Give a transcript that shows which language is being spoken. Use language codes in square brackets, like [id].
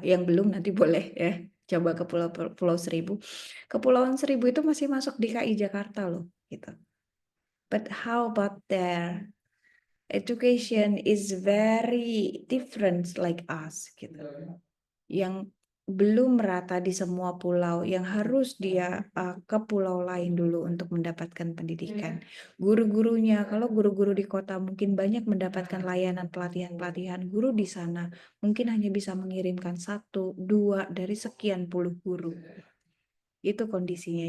[id] Yang belum nanti boleh ya. Coba ke Pulau Seribu. Kepulauan Seribu itu masih masuk DKI Jakarta loh, gitu. [en] But how about there? Education is very different like us, gitu. [id] Yang belum merata di semua pulau, yang harus dia ke pulau lain dulu untuk mendapatkan pendidikan. Guru-gurunya, kalau guru-guru di kota mungkin banyak mendapatkan layanan pelatihan-pelatihan, guru di sana mungkin hanya bisa mengirimkan 1, 2 dari sekian puluh guru. Itu kondisinya.